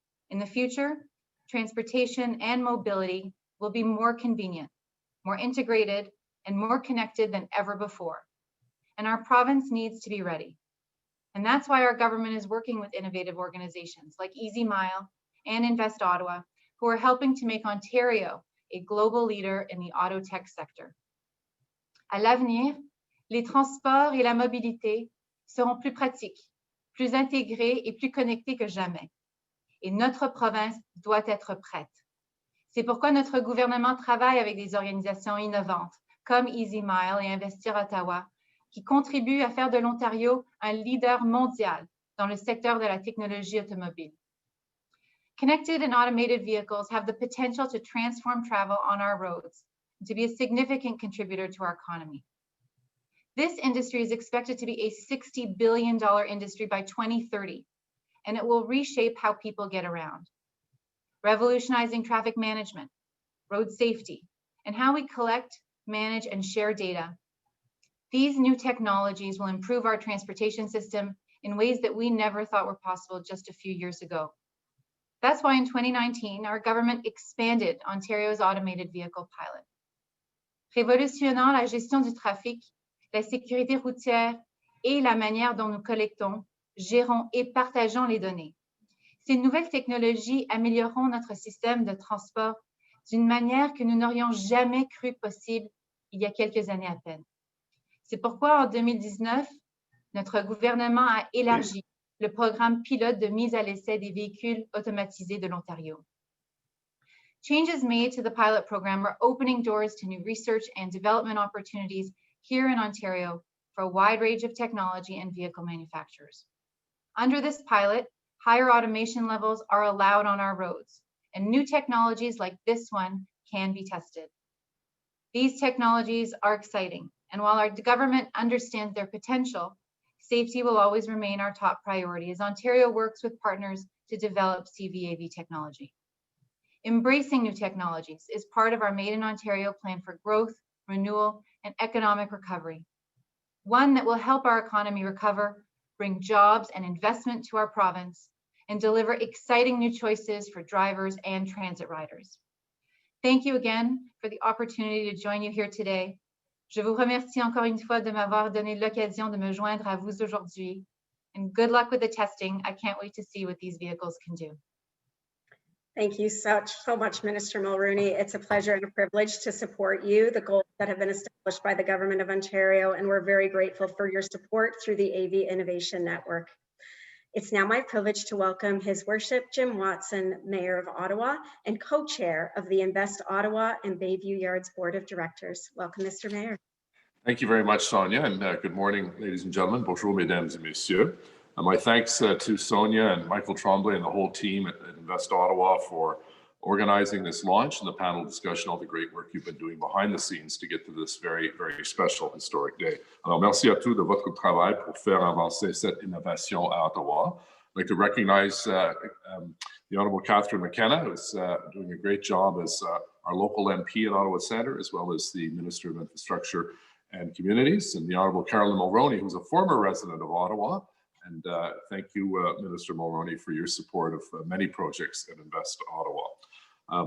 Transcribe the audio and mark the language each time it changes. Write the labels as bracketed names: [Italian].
[English] In the future, transportation and mobility will be more convenient, more integrated, and more connected than ever before. And our province needs to be ready. And that's why our government is working with innovative organizations like Easy Mile and Invest Ottawa, who are helping to make Ontario a global leader in the auto tech sector. [French] À l'avenir, les transports et la mobilité seront plus pratiques, plus intégrés et plus connectés que jamais. Et notre province doit être prête. C'est pourquoi notre gouvernement travaille avec des organisations innovantes comme Easy Mile et Investir Ottawa, qui contribuent à faire de l'Ontario un leader mondial dans le secteur de la technologie automobile. [English] Connected and automated vehicles have the potential to transform travel on our roads and to be a significant contributor to our economy. This industry is expected to be a $60 billion industry by 2030, and it will reshape how people get around, revolutionizing traffic management, road safety, and how we collect, manage, and share data. These new technologies will improve our transportation system in ways that we never thought were possible just a few years ago. That's why in 2019, our government expanded Ontario's automated vehicle pilot. [French] Révolutionnant la gestion du trafic, la sécurité routière et la manière dont nous collectons, gérons et partageons les données. Ces nouvelles technologies amélioreront notre système de transport d'une manière que nous n'aurions jamais cru possible il y a quelques années à peine. C'est pourquoi en 2019, notre gouvernement a élargi le programme pilote de mise à l'essai des véhicules automatisés de l'Ontario. [English] Changes made to the pilot program are opening doors to new research and development opportunities here in Ontario for a wide range of technology and vehicle manufacturers. Under this pilot, higher automation levels are allowed on our roads, and new technologies like this one can be tested. These technologies are exciting, and while our government understands their potential, safety will always remain our top priority as Ontario works with partners to develop CVAV technology. Embracing new technologies is part of our Made in Ontario plan for growth, renewal, and economic recovery. One that will help our economy recover, bring jobs and investment to our province, and deliver exciting new choices for drivers and transit riders. Thank you again for the opportunity to join you here today. [French] Je vous remercie encore une fois de m'avoir donné l'occasion de me joindre à vous aujourd'hui. [English] And good luck with the testing. I can't wait to see what these vehicles can do. Thank you so much, Minister Mulroney. It's a pleasure and a privilege to support you, the goals that have been established by the Government of Ontario, and we're very grateful for your support through the AV Innovation Network. It's now my privilege to welcome His Worship Jim Watson, Mayor of Ottawa and co-chair of the Invest Ottawa and Bayview Yards Board of Directors. Welcome, Mr. Mayor. Thank you very much, Sonia, and good morning, ladies and gentlemen. [French] Bonjour, mesdames et messieurs. [English] My thanks to Sonia and Michael Tremblay and the whole team at Invest Ottawa for organizing this launch and the panel discussion, all the great work you've been doing behind the scenes to get to this very, very special historic day. [French] Alors, merci à tous de votre travail pour faire avancer cette innovation à Ottawa. [English] I'd like to recognize the Honourable Catherine McKenna, who's doing a great job as our local MP in Ottawa Centre, as well as the Minister of Infrastructure and Communities, and the Honourable Carolyn Mulroney, who's a former resident of Ottawa. And thank you, Minister Mulroney, for your support of many projects at Invest Ottawa.